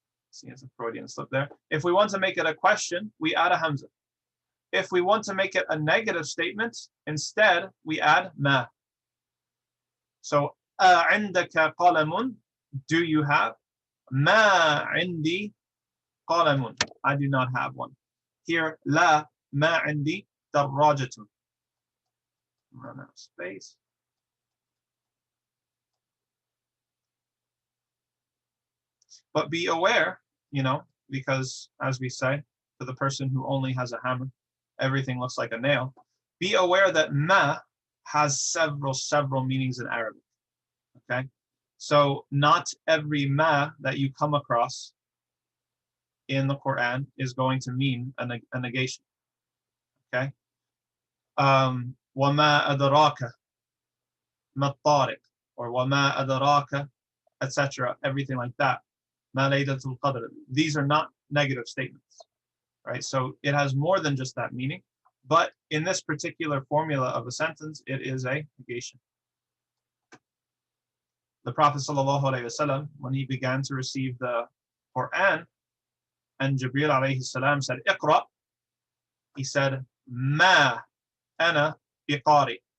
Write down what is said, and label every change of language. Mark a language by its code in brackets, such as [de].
[en] See, it's a Freudian slip there. If we want to make it a question, we add a hamza. If we want to make it a negative statement, instead we add ma. So, [ar] عندك قلم, [en] do you have? [ar] ما عندي قلم, [en] I do not have one. Here, [ar] لا ما عندي دراجة. [en] Run out of space. But be aware, because as we say, for the person who only has a hammer, everything looks like a nail. Be aware that ma has several meanings in Arabic. Okay? So not every ma that you come across in the Quran is going to mean a negation. Okay? [ar] وَمَا أَدْرَاكَ مَا الطَّارِقُ, or وَمَا أَدْرَاكَ, etc. [en] Everything like that. [ar] مَا لَيْلَةُ الْقَدْرِ. [en] These are not negative statements. Right? So it has more than just that meaning. But in this particular formula of a sentence, it is a negation. The Prophet ﷺ, when he began to receive the Quran, and Jibreel alayhi salam said, Iqra, he said, [ar] Ma ana biqari.